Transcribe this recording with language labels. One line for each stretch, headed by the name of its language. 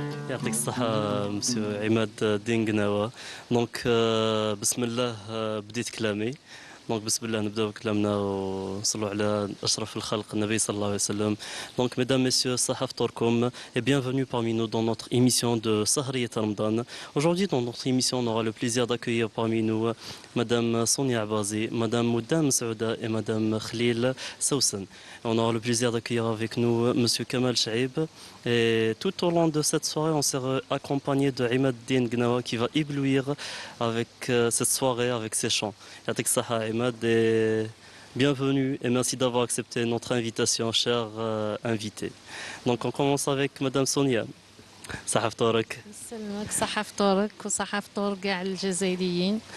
Arabic: يعطيك الصحة مسيو عماد الدين قناوة. دونك بسم الله بديت كلامي.
French: Donc, bismillah, nous devons clamer
Arabic: صلوا على أشرف الخلق النبي صلى الله عليه وسلم.
French: Donc, mesdames, messieurs, Sahaf Torkom et bienvenue parmi nous dans notre émission de Sahriyat Ramadan. Aujourd'hui, dans notre émission, on aura le plaisir d'accueillir parmi nous Madame Sonia Abazi, Madame Moudam Saouda et Madame Khalil Sousan. On aura le plaisir d'accueillir avec nous Monsieur Kamal Chaib. Et tout au long de cette soirée, on sera accompagné de Imad Din Gnawa qui va éblouir avec cette soirée, avec ses chants. Yatik Saha Imad et bienvenue et merci d'avoir accepté notre invitation, cher invité. Donc on commence avec Madame Sonia.
Arabic: صحة فطورك. يسلمك صحة فطورك وصحة فطور كاع الجزائريين.